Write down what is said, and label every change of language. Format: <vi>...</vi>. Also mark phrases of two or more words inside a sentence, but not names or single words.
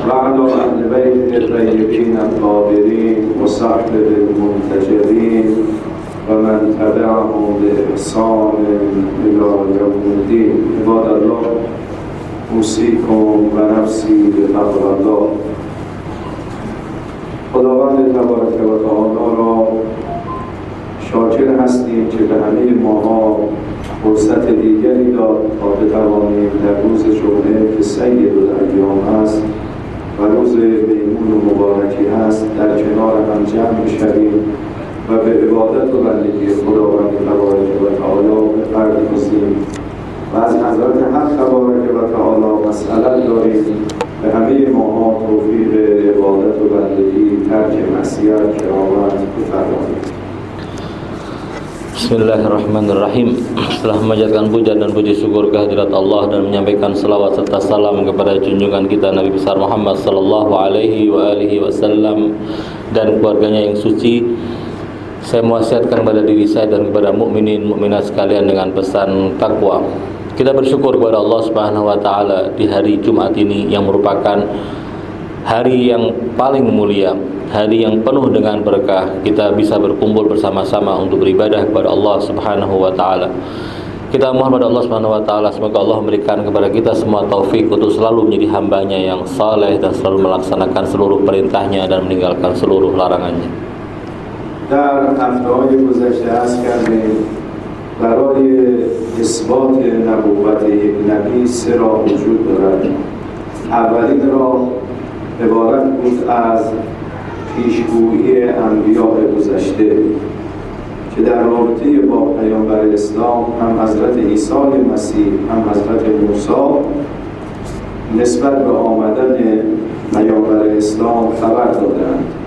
<ar>وعلى أهل بيت الطيبين الطاهرين وصحبه المنتجبين ومن تبعهم بإحسان إلى يوم الدين. عباد الله أوصيكم ونفسي بتقوى الله.</ar> <fa>خداوند تبارک و تعالی را شاکر هستیم که به همه ماها فرصت دیگری داد تا بتوانیم در روز جمعه که سید الایام است و روز میمون و مبارکی است در کنار هم جمع شویم و به عبادت و بندگی خداوند تبارک و تعالی بپردازیم و از حضرت حق تبارک و تعالی مسئلت داریم به همه ماها توفیق عبادت و بندگی، ترک معصیت، کرامت بفرمایید.</fa> <id>Bismillahirrahmanirrahim. Setelah memanjatkan puja dan puji syukur kehadirat Allah dan menyampaikan salawat serta salam kepada junjungan kita Nabi besar Muhammad</id> <ar>صلى الله عليه وآله وسلم</ar> <id>dan keluarganya yang suci, saya mewasiatkan kepada diri saya dan kepada mukminin mukminat sekalian dengan pesan takwa. Kita bersyukur kepada Allah</id> <ar>سبحانه وتعالى</ar> <id>di hari Jumat ini yang merupakan hari yang paling mulia, hari yang penuh dengan berkah. Kita bisa berkumpul bersama-sama untuk beribadah kepada Allah</id> <ar>سبحانه وتعالى.</ar> <id>Kita mohon kepada Allah</id> <ar>سبحانه وتعالى</ar> <id>semoga Allah memberikan kepada kita semua taufik untuk selalu menjadi hambanya yang saleh dan selalu melaksanakan seluruh perintahnya dan meninggalkan seluruh larangannya.</id> <fa>در هفته‌های گذشته عرض کردیم برای اثبات نبوت یک نبی سه راه وجود دارد. اولین راه عبارت بود از پیشگویی انبیاء گذشته که در رابطه با پیامبر اسلام هم حضرت عیسی مسیح هم حضرت موسی نسبت به آمدن پیامبر اسلام خبر دادند.</fa>